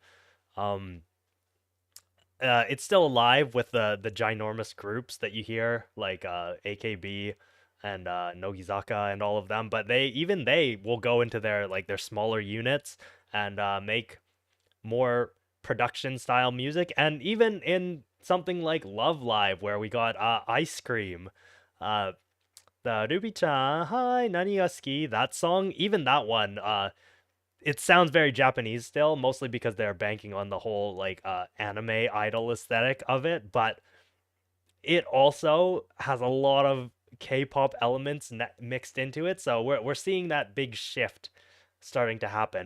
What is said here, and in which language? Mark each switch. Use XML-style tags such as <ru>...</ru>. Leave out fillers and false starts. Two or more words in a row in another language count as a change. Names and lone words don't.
<en>Um, it's still alive with the ginormous groups that you hear, like AKB and Nogizaka and all of them, but they will go into their smaller units and make more production style music. And even in something like Love Live, where we got Ice Cream, uh, the Ruby-chan, hi,</en> <ja>何が好き,</ja> <en>that song, even that one, it sounds very Japanese still, mostly because they're banking on the whole like anime idol aesthetic of it, but it also has a lot of K-pop elements mixed into it. So we're seeing that big shift starting to happen.</en>